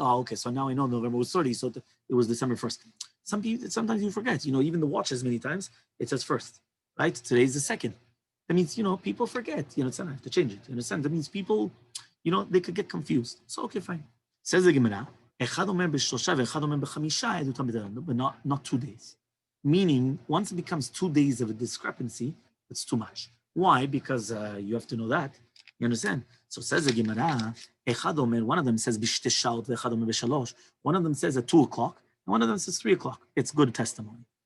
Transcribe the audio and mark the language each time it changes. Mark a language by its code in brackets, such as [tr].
[en] Oh, okay, so now I know November was 30, so it was December 1st. Sometimes you forget, even the watches many times, it says 1st, right? Today's the 2nd. That means, people forget, it's not, I have to change it, you understand? That means people, they could get confused. So, okay, fine. Says the Gemara, [he] אחד אומר בשלושה ואחד אומר בחמישה, עדותם בטלה, [en] but not 2 days. Meaning, once it becomes 2 days of a discrepancy, it's too much. Why? Because you have to know that. You understand? So says the Gemara, [he] אחד אומר, [en] one of them says [he] בשתי שעות ואחד אומר בשלוש. [en] One of them says at 2 o'clock, and one of them says 3 o'clock. It's good testimony.